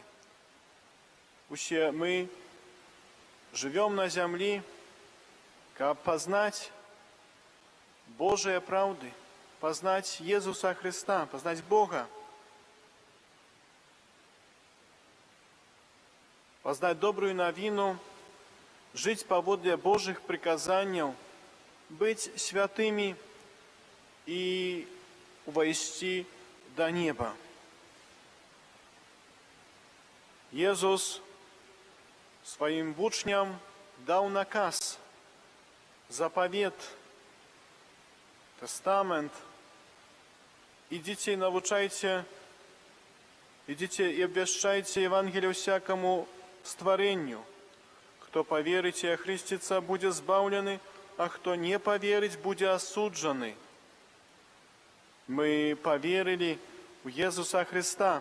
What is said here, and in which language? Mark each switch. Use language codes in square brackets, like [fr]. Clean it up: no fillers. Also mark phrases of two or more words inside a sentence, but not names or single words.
[be] Усе мы жывём на зямлі, каб пазнаць Божыя праўды, пазнаць Езуса Христа, пазнаць Бога, пазнаць добрую навіну, жыць паводле Божых прыказанняў [ru] быть святыми и войти до неба. [pl] Jezus swoim uczniom dał nakaz, zapowiedź, testament. [ru] Идите, научайте, идите и обвещайте Евангелие всякому створению. Кто поверит и охристится, будет избавлены, а кто не поверит, будет осудженный. Мы поверили в Иисуса Христа.